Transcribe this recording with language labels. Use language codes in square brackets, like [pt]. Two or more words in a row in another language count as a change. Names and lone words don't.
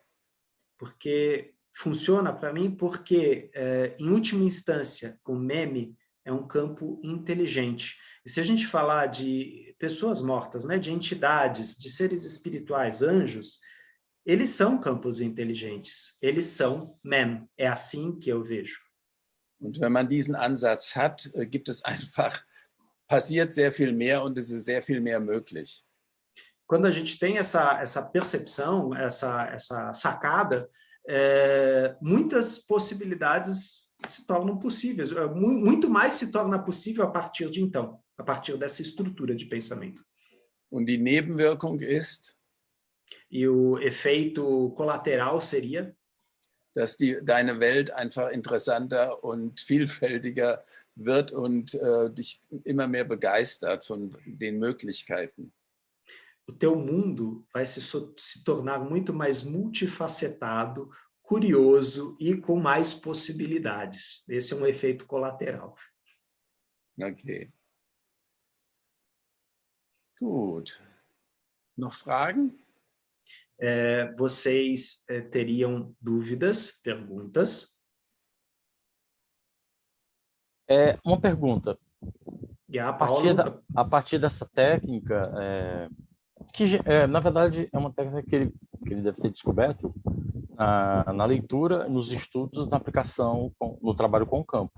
[pt] Porque funciona para mim porque, em última instância, o meme é um campo inteligente. E se a gente falar de pessoas mortas, né, de entidades, de seres espirituais, anjos, eles são campos inteligentes. Eles são meme. É assim que eu vejo. [de] Und wenn man diesen Ansatz hat, gibt es einfach, passiert sehr viel mehr und es ist sehr viel mehr möglich. [pt] Quando a gente tem essa percepção, essa sacada, muitas possibilidades se tornam possíveis. Muito mais se torna possível a partir de então, a partir dessa estrutura de pensamento. [de] Und die Nebenwirkung ist, [pt] e o efeito colateral seria, [de] dass deine Welt einfach interessanter und vielfältiger wird und dich immer mehr begeistert von den Möglichkeiten. [pt] O teu mundo vai se tornar muito mais multifacetado, curioso e com mais possibilidades. Esse é um efeito colateral. [de] Okay. Gut. Noch Fragen? [pt] Vocês teriam dúvidas, perguntas? Uma pergunta. A partir dessa técnica, que na verdade é uma técnica que ele deve ter descoberto na leitura, nos estudos, na aplicação, no trabalho com o campo.